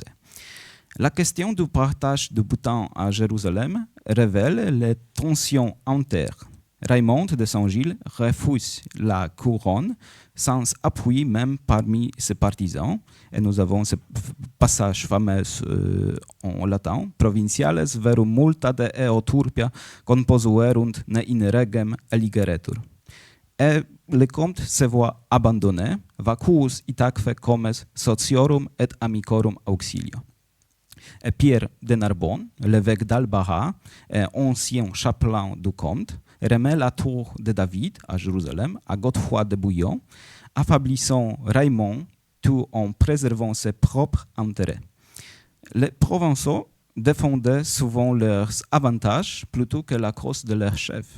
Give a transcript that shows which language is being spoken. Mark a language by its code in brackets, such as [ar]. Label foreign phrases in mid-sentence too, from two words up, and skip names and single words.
[fr] La question du partage du butin à Jérusalem révèle les tensions internes. Raymond de Saint-Gilles refuse la couronne sans appui même parmi ses partisans. Et nous avons ce passage fameux en latin. [la] Provinciales verum multa de eo turpia composuerunt ne in regem eligeretur. [fr] Et le comte se voit abandonné, [la] vacuus itaque comes sociorum et amicorum auxilio. [fr] Et Pierre de Narbonne, l'évêque d'Albara et ancien chapelain du comte, remet la tour de David à Jérusalem à Godefroy de Bouillon, affaiblissant Raymond tout en préservant ses propres intérêts. Les Provençaux défendaient souvent leurs avantages plutôt que la cause de leur chef.